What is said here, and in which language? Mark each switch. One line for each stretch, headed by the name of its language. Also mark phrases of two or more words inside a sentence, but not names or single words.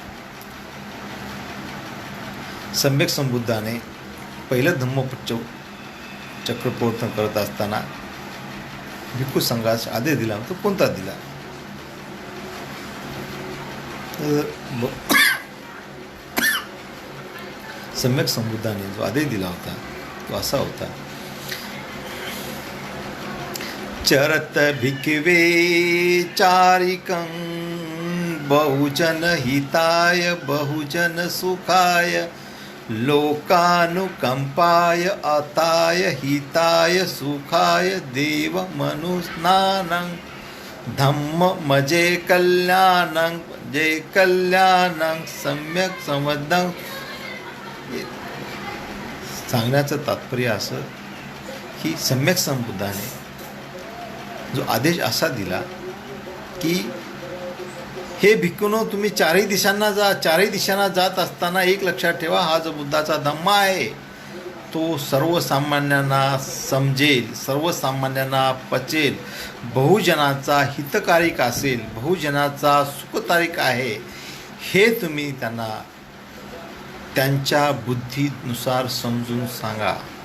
Marathi: सम्यक संबुद्धाने पहिलं धम्मचक्र प्रवर्तन करत असताना भिक्खू संघास आदेश दिला. तो कोणता दिला? सम्यक संबुद्धाने जो आदेश दिला होता तो असा होता:
Pali: चरत भिक्खवे चारिकं बहुजन हिताय बहुजन सुखाय लोकानुकंपाय अताय हिताय सुखाय देव मनुस्नानं धम्म मजे कल्याणं जय कल्याणं सम्यक संबद्धं.
Marathi: सांगण्याचं तात्पर्य असं की सम्यक संबुद्धाने जो आदेश असा दिला की हे भिक्खूंनो, तुम्ही चारही दिशांना जात असताना एक लक्षात ठेवा, हा जो बुद्धाचा धम्म आहे तो सर्वसामान्यांना समजेल, सर्वसामान्यांना पचेल, बहुजनाचा हितकारिक असेल, बहुजनाचा सुखतारिक आहे, हे तुम्ही त्यांना त्यांच्या बुद्धीनुसार समजून सांगा.